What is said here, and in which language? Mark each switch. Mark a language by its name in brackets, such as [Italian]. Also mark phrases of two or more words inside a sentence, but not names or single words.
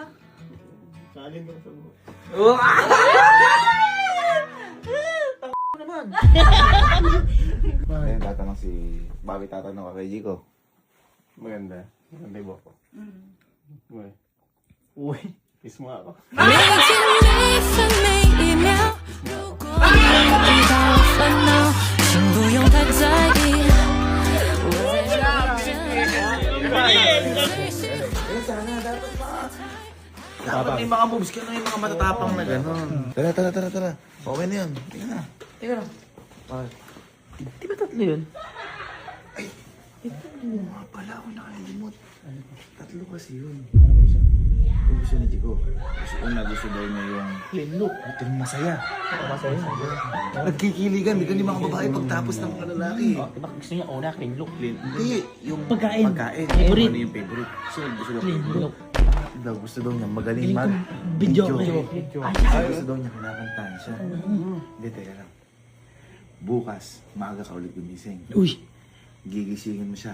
[Filipino] Kanin lang sa buhok. Ayun, tatanong si... Bakit tatanong ka kay Jico? Maganda. Maganda yung buhok ko. Uy. Kiss mo ako. [Chinese] 每天每分每一秒，如果你遇到烦恼，请不用太在意，我在这陪着你。 [Filipino] Dapat may mga moves ka na yung mga matatapang na gano'n. Tara. Okay na yun. Tingnan na. Di ba tatlo yun? Oo nga pala, ako nakalimot. Tatlo kasi yun. Yung gusto ni Jico. Gusto daw niya yung... [English] Clean look. [Filipino] Ito yung masaya. Nagkikiligan. Dito yung mga babae pagtapos ng mga lalaki. Diba gusto niya una [English] clean look? [Filipino] Hindi. Yung Pagkain. Ano Favorite. yung favorite? Gusto daw [English] Clean look. [Filipino] Gusto daw niya magaling Galing mag... kong video. Gusto daw niya kinakantahan siya. Hindi, teka lang. Bukas, maaga ka ulit gumising. Uy! Gigisingin mo siya.